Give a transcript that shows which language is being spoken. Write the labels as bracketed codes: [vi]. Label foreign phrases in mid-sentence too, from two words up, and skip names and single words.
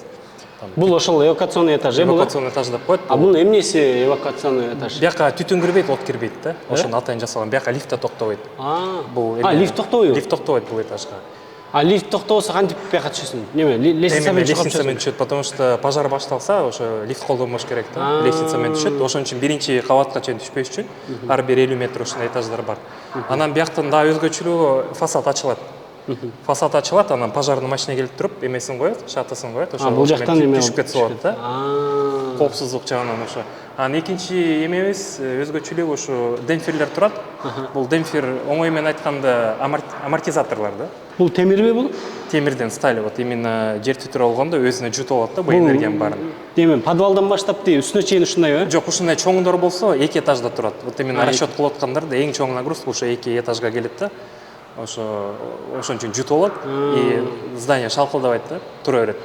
[ky] Бул ошол [ru] эвакуационный этаж [ky] бул? [ru] Эвакуационный этаж [ky] деп коет. А бул эмнеси [ru] эвакуационный этаж? [ky] Бияка түтүн кирбейт, от кирбейт да. Ошону атайын жасалган. Бияка лифт да токтобойт. Лифт токтобойбу? Лифт токтобойт бул этажга. Лифт токтобосо кантип бияка түшөсүң? Неме, лестница менен чыгып лестница менен түшөт, [ru] потому что [ky] пожар башталса, ошо лифт колдонбош керек да. Лестница менен түшөт. Ошон үчүн 1-кабатка чейин түшпөш үчүн ар бир 50 метр ушундай этаждар бар. Анан бияктан да өзгөчөлүгү фасад ачылат. Фасад ачылат, анан пожарный машина келип туруп, эмесин коет, шатасын коет, ошо бул жактан эме түшүп кетсе болот да. Коопсуздук жагынан ошо. Анан экинчи эмебиз өзгөчөлүгү ошо демпферлер турат. Бул демпфер оңой менен айтканда амортизаторлор да. Бул темирби бул? Темирден [ru] стали, вот именно [ky] жер титирөө болгондо өзүнө жутуп алат да, бул энергиянын баарын. Деме, подвалдан баштап үстүнө чейин ушундайбы? Жок, ушундай чоңдор болсо 2 этажда турат. [ru] Вот именно расчет [ky] кылып аткандарда эң чоң нагрузка ошо 2 этажга келет да. Ошон үчүн жутуп алат [ru] и здание [ky] шалкылдабайт да, тура берет.